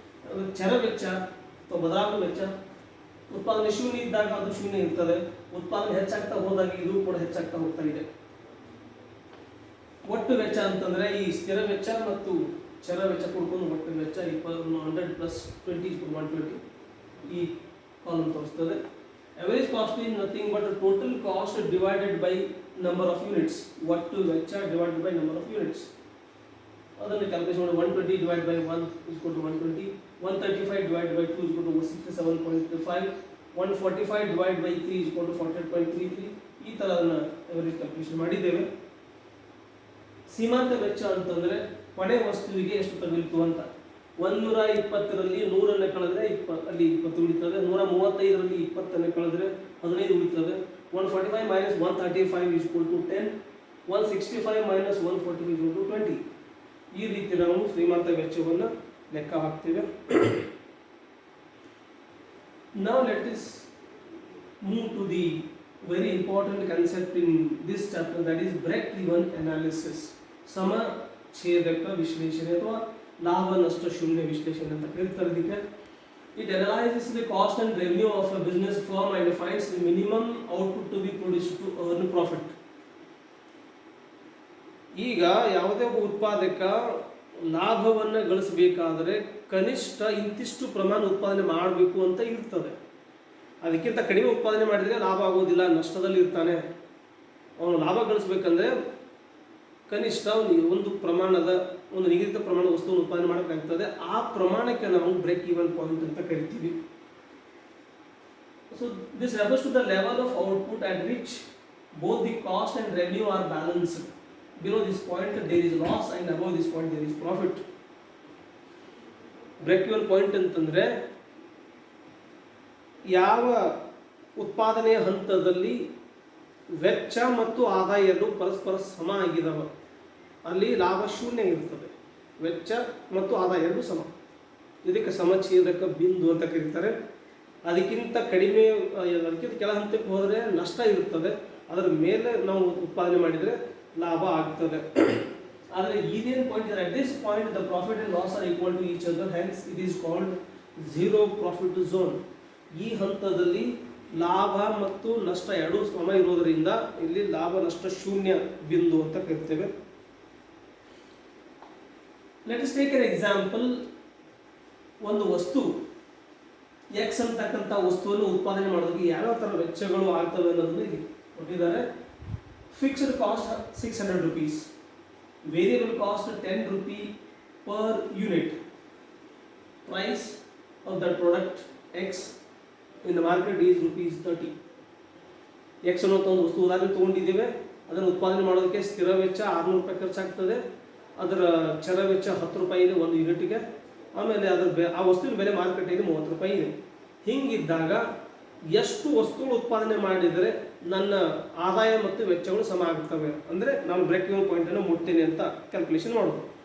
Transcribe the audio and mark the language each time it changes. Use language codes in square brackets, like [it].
[kn] ಅದು ಚರ ವೆಚ್ಚ ಅಥವಾ ಬದಲಾಗುವ ವೆಚ್ಚ. ಉತ್ಪಾದನೆ ಶೂನ್ಯ ಇದ್ದಾಗ ಅದು ಶೂನ್ಯ ಇರ್ತದೆ, ಉತ್ಪಾದನೆ ಹೆಚ್ಚಾಗ್ತಾ ಹೋದಾಗ ಇದು ಕೂಡ ಹೆಚ್ಚಾಗ್ತಾ ಹೋಗ್ತಾ ಇದೆ. ಒಟ್ಟು ವೆಚ್ಚ ಅಂತಂದ್ರೆ ಈ ಸ್ಥಿರ ವೆಚ್ಚ ಮತ್ತು ಚರ ವೆಚ್ಚ ಕೊಡ್ಕೊಂಡು ಒಟ್ಟು ವೆಚ್ಚ 100 ಪ್ಲಸ್ 20 120 ಈ ಕಾಲಮ್ ತೋರಿಸ್ತದೆ. [en] Average cost is nothing but the total cost divided by number of units. [kn] ಒಟ್ಟು ವೆಚ್ಚ [en] divided by number of units. [kn] ಅದನ್ನು ಕ್ಯಾಲ್ಕುಲೇಷನ್ ಮಾಡಿ [en] 120 divided by 1 is equal to 120, 135 divided by 2 is equal to 67.5, 145 divided by 3 is equal to 48.33. [kn] ಈ ಥರ ಅದನ್ನು average calculation ಮಾಡಿದ್ದೇವೆ. ಸೀಮಾಂತ ವೆಚ್ಚ ಅಂತಂದರೆ ಕೊನೆ ವಸ್ತುವಿಗೆ ಎಷ್ಟು ತಗಲಿತು ಅಂತ. 120ರಲ್ಲಿ 100 ಕಳೆದ್ರೆ ಅಲ್ಲಿ 20 ಉಳಿತದೆ, 135ರಲ್ಲಿ 20 ಕಳೆದ್ರೆ 15 ಉಳಿತದೆ. [en] 145 minus 135 is equal to 10, 165 minus 145 is equal to 20. [kn] ಈ ರೀತಿ ನಾವು ಶ್ರೀಮಂತ ವೆಚ್ಚವನ್ನು ಲೆಕ್ಕ ಹಾಕ್ತೇವೆ. [en] Now let us move to the very important concept in this chapter, that is break-even analysis. [kn] ಸಮ ಛೇದಕ ವಿಶ್ಲೇಷಣೆ ಅಥವಾ ಲಾಭ ನಷ್ಟ ಶೂನ್ಯ ವಿಶ್ಲೇಷಣೆ ಅಂತ ಕರೀತಾರೆ ಇದಕ್ಕೆ. [en] It analyzes the cost and revenue of a business firm and finds the minimum output to be produced to earn profit. [kn] ಈಗ ಯಾವುದೇ ಒಬ್ಬ ಉತ್ಪಾದಕ ಲಾಭವನ್ನು ಗಳಿಸಬೇಕಾದರೆ ಕನಿಷ್ಠ ಇಂತಿಷ್ಟು ಪ್ರಮಾಣ ಉತ್ಪಾದನೆ ಮಾಡಬೇಕು ಅಂತ ಇರ್ತದೆ. ಅದಕ್ಕಿಂತ ಕಡಿಮೆ ಉತ್ಪಾದನೆ ಮಾಡಿದರೆ ಲಾಭ ಆಗೋದಿಲ್ಲ, ನಷ್ಟದಲ್ಲಿ ಇರ್ತಾನೆ. ಅವನು ಲಾಭ ಗಳಿಸ್ಬೇಕಂದ್ರೆ ಕನಿಷ್ಠ ಒಂದು ಪ್ರಮಾಣದ ಒಂದು ನಿಗದಿತ ಪ್ರಮಾಣದ ವಸ್ತುವನ್ನು ಉತ್ಪಾದನೆ ಮಾಡಬೇಕಾಗ್ತದೆ. ಆ ಪ್ರಮಾಣಕ್ಕೆ ನಾವು ಬ್ರೇಕ್ ಈವನ್ ಪಾಯಿಂಟ್ ಅಂತ ಕರಿತೀವಿ. [en] So this refers to the level of output at which both the cost and revenue are balanced. Below this point there is loss and above this point there is profit. [kn] Break even point ಅಂತಂದರೆ ಯಾವ ಉತ್ಪಾದನೆಯ ಹಂತದಲ್ಲಿ ವೆಚ್ಚ ಮತ್ತು ಆದಾಯ ಎರಡು ಪರಸ್ಪರ ಸಮ ಆಗಿದಾವೆ ಅಲ್ಲಿ ಲಾಭ ಶೂನ್ಯ ಇರ್ತದೆ. ವೆಚ್ಚ ಮತ್ತು ಆದಾಯ ಎರಡು ಸಮ, ಇದಕ್ಕೆ ಸಮಛೇದಕ ಬಿಂದು ಅಂತ ಕರೀತಾರೆ. ಅದಕ್ಕಿಂತ ಕಡಿಮೆ, ಅದಕ್ಕಿಂತ ಕೆಳ ಹಂತಕ್ಕೆ ಹೋದರೆ ನಷ್ಟ ಇರ್ತದೆ, ಅದರ ಮೇಲೆ ನಾವು ಉತ್ಪಾದನೆ ಮಾಡಿದರೆ ಲಾಭ ಆಗ್ತದೆ. ಆದರೆ ಇದೇನು ಪಾಯಿಂಟ್ ಇದೆ, [en] At this point the profit and loss are equal to each other, hence it is called zero profit zone. [kn] ಈ ಹಂತದಲ್ಲಿ ಲಾಭ ಮತ್ತು ನಷ್ಟ ಎರಡೂ ಸಮ ಇರೋದರಿಂದ ಇಲ್ಲಿ ಲಾಭ ನಷ್ಟ ಶೂನ್ಯ ಬಿಂದು ಅಂತ ಕರಿತೇವೆ. [en] Let us take an example. [kn] ಒಂದು ವಸ್ತು ಎಕ್ಸ್ ಅಂತಕ್ಕಂಥ ವಸ್ತುವನ್ನು ಉತ್ಪಾದನೆ ಮಾಡೋದಕ್ಕೆ ಯಾವ್ಯಾವ ಥರ ವೆಚ್ಚಗಳು ಆಗ್ತವೆ ಅನ್ನೋದನ್ನು ಇಲ್ಲಿ ಕೊಟ್ಟಿದ್ದಾರೆ. [en] Fixed cost 600 rupees, variable cost 10 rupee per unit, price of that product X in the market is ₹30. [kn] X ಅನ್ನೋ ಒಂದು ವಸ್ತು ಉದಾಹರಣೆ ತೊಗೊಂಡಿದ್ದೇವೆ, ಅದನ್ನು ಉತ್ಪಾದನೆ ಮಾಡೋದಕ್ಕೆ ಸ್ಥಿರ ವೆಚ್ಚ 600 ರೂಪಾಯಿ ಖರ್ಚಾಗ್ತದೆ, ಅದರ ಚರ ವೆಚ್ಚ 10 ರೂಪಾಯಿ ಇದೆ ಒಂದು ಯೂನಿಟ್ಗೆ, ಆಮೇಲೆ ಅದರ ಆ ವಸ್ತುವಿನ ಬೆಲೆ ಮಾರುಕಟ್ಟೆಯಲ್ಲಿ 30 ರೂಪಾಯಿ ಇದೆ. ಹಿಂಗಿದ್ದಾಗ ಎಷ್ಟು ವಸ್ತುಗಳು ಉತ್ಪಾದನೆ ಮಾಡಿದರೆ ನನ್ನ ಆದಾಯ ಮತ್ತು ವೆಚ್ಚಗಳು ಸಮ ಆಗುತ್ತವೆ ಅಂದರೆ ನಾನು ಬ್ರೇಕ್ ಈವನ್ ಪಾಯಿಂಟನ್ನು ಮುಟ್ತೀನಿ ಅಂತ ಕ್ಯಾಲ್ಕುಲೇಷನ್ ಮಾಡೋದು.